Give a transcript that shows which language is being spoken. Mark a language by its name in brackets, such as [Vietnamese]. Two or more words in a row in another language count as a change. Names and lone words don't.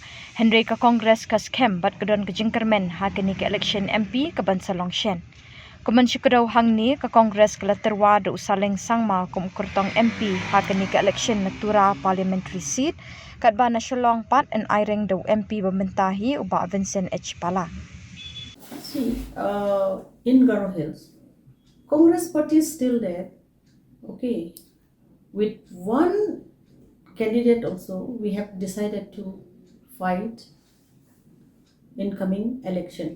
[Khasi] Hynrei ke Kongres ke Skhem bat kedon ke jingkermen hakini ke [English] election MP [Khasi] ke Bansalong Shen. Kuman syukurau hang ni ke Kongres ke Laterwa de usaleng sangma kum kurtong MP hakini ke election natura [English] parliamentary seat [Khasi] kat bana Shillong pat en airing de MP bementahi uba Vincent H. Pala. [English] See, in Garo Hills, Congress party is still there. Okay, with one candidate also, we have decided to fight in coming election.